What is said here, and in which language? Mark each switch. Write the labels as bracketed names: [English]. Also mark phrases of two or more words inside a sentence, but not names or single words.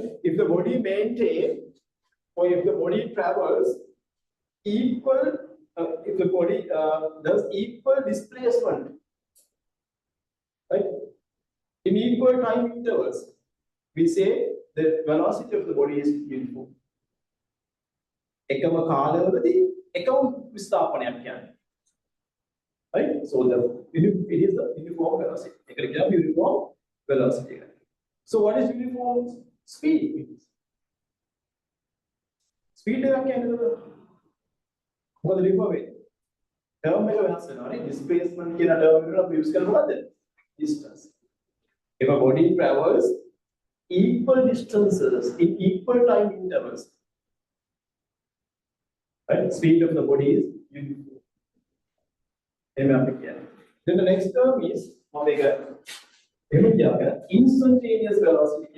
[English] If the body maintains, or if the body travels equal, if the body does equal displacement, right? In equal time intervals, we say the velocity of the body is uniform. [Sinhala] එකම කාලවලදී එකම විස්ථාපනයක් කියන්නේ. [English] Right? So it is the uniform velocity. [Sinhala] ඒකට කියනවා [English] uniform velocity. So what is uniform speed? [Sinhala] Speed එකක් කියන්නේ මොකද ලියුවා වෙන්නේ? term එක වෙනස් වෙනවා නේ. displacement කියන term එකට අපි use කරන්නේ මොකද්ද? [English] distance. If a body travels equal distances in equal time intervals, right? Speed of the body is uniform. Then the next term is instantaneous velocity.